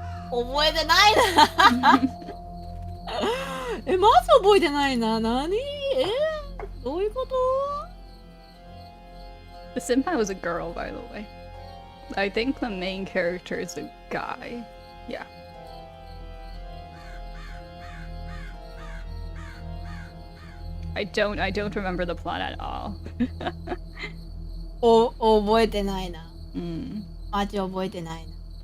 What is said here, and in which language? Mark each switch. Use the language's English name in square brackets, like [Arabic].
[Japanese] 覚えてないなまず覚えてないな何どういうこと [English] The senpai was a girl, by the way. I think the main character is a guy. Yeah. I don't remember the plot at all. [Japanese] 覚えてないなマジ覚えてないな